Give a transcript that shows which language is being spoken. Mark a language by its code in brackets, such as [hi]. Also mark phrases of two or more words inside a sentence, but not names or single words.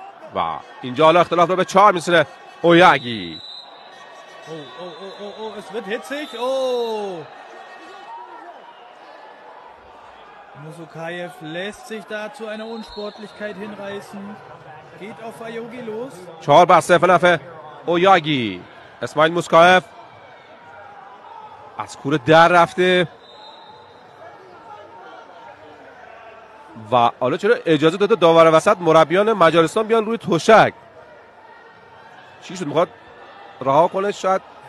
[fa] و اینجا حالا اختلاف رو به 4 می‌رسونه. اویاگی [de] es wird hitzig. Oh. Musukaev lässt sich da zu einer Unsportlichkeit hinreißen. Geht auf Ayogi los. [fa] 4-0 نفع اویاگی. اسماعیل موسکایف از کوره در رفته و حالا چرا اجازه داده داور وسط مربیان مجارستان بیان روی تشک؟ چی شد؟ میخواد رها کنه شاید؟